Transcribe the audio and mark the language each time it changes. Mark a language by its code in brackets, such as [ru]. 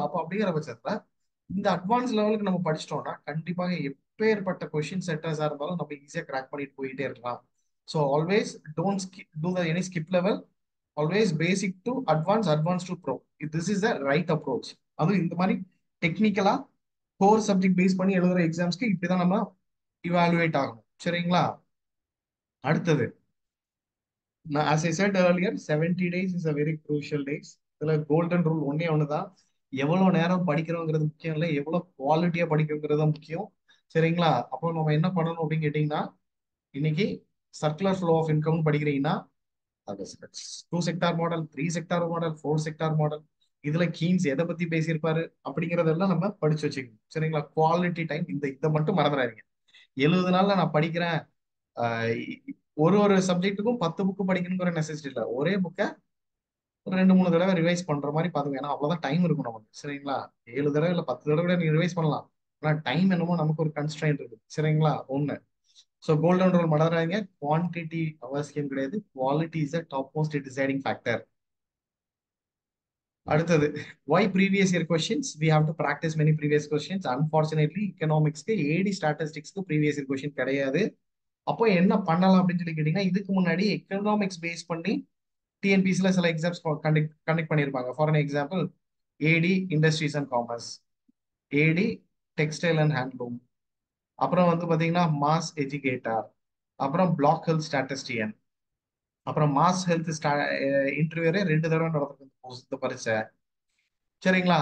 [ta] அப்போ அப்படிங்கிற பட்சத்துல இந்த அட்வான்ஸ் லெவலுக்கு நம்ம படிச்சிட்டோம்னா கண்டிப்பாக எப்பேற்பட்ட கொஸ்டின் செட்டர்ஸா இருந்தாலும் நம்ம ஈஸியா கிராக் பண்ணிட்டு போயிட்டே இருக்கலாம். [en] So always don't do the any skip level. Always basic to advance, advance to pro. This is the right approach. [ta] அதுவும் இந்த மாதிரி டெக்னிக்கலா கோர் சப்ஜெக்ட் பேஸ் பண்ணி எழுதுற எக்ஸாம்ஸ்க்கு இப்படிதான் நம்ம இவாலுவேட் ஆகணும். சரிங்களா? அடுத்தது, நான் [en] as I said earlier, 70 days is a very crucial days. [ta] இதுல கோல்டன் ரூல் ஒன்னே ஒண்ணுதான், எவ்வளவு நேரம் படிக்கிறோங்கிறது முக்கியம் இல்லை, எவ்வளவு குவாலிட்டியா படிக்கிறோங்கிறது தான் முக்கியம். சரிங்களா? அப்போ நம்ம என்ன பண்ணணும் அப்படின்னு கேட்டீங்கன்னா, இன்னைக்கு சர்க்குலர் ஃப்ளோ ஆஃப் இன்கம் படிக்கிறீங்கன்னா, அது 2 sector model, 3 sector model, 4 sector model, இதுல கீன்ஸ் எதை பத்தி பேசியிருப்பாரு அப்படிங்கறதெல்லாம் நம்ம படிச்சு வச்சுக்கணும். சரிங்களா? குவாலிட்டி டைம், இந்த இதை மட்டும் மறந்துடாதீங்க. 70 நாள்ல நான் படிக்கிறேன், ஆஹ் ஒரு ஒரு சப்ஜெக்ட்டுக்கும் 10 புக்கு படிக்கணுங்கிற நெசசிட்டி இல்லை. ஒரே புக்கை ஒரு 2 3 தடவை ரிவைஸ் பண்ற மாதிரி பாத்துங்க. ஏன்னா அவ்வளவுதான் டைம் இருக்கும் நமக்கு. சரிங்களா? 7 தடவை இல்ல 10 தடவை கூட நீங்க ரிவைஸ் பண்ணலாம். ஆனா டைம் என்னமோ நமக்கு ஒரு கன்ஸ்ட்ரைன்ட் இருக்கு. சரிங்களா? ஒண்ணு. ஸோ கோல்டன் ரூல் மறந்துடாதீங்க, குவான்டிட்டி அவசியம் கிடையாது, [en] Quality is a top most deciding factor. அடுத்தது, why previous year questions, we have to practice many previous questions. [ta] Unfortunately economicsக்கு AD ஸ்டாட்டிஸ்டிக்ஸ்க்கு previous year question கிடையாது. அப்போ என்ன பண்ணலாம் அப்படின்னு சொல்லி கேட்டீங்கன்னா, இதுக்கு முன்னாடி எக்கனாமிக்ஸ் பேஸ் பண்ணி டிஎன்பிசில சில எக்ஸாம்ஸ் கண்டக்ட் பண்ணியிருப்பாங்க. [en] for an example, [ta] AD industries and commerce, AD textile and handloom, அப்புறம் வந்து பாத்தீங்கன்னா மாஸ் எஜுகேட்டர், அப்புறம் பிளாக் ஹெல்த் ஸ்டாட்டிஸ்டியன், அப்புறம் மாஸ் ஹெல்த் இன்டர்வியூரே 2 தடவை நடந்திருக்கு இந்த பரீட்சை. சரிங்களா?